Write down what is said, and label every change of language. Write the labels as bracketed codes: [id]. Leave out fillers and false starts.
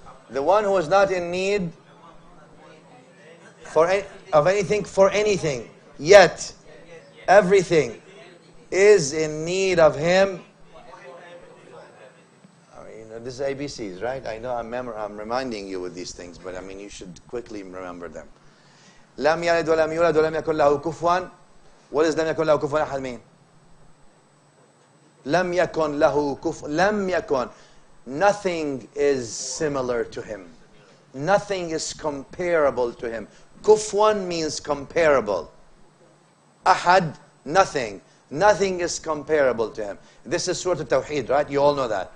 [en] The one who is not in need of anything for anything, yet everything is in need of him. I mean, this is ABCs, right? I know I'm reminding you with these things, but I mean, you should quickly remember them. [ar] لم يلد ولم يولد ولم يكن له كفوا. [en] What does [ar] لم يكن له كفوا أحد [en] mean? [ar] لم يكن له كفوا. لم يكن. [en] Nothing is similar to him. Nothing is comparable to him. Kufwan means comparable. Ahad, nothing. Nothing is comparable to him. This is Surah Al-Tawheed, right? You all know that.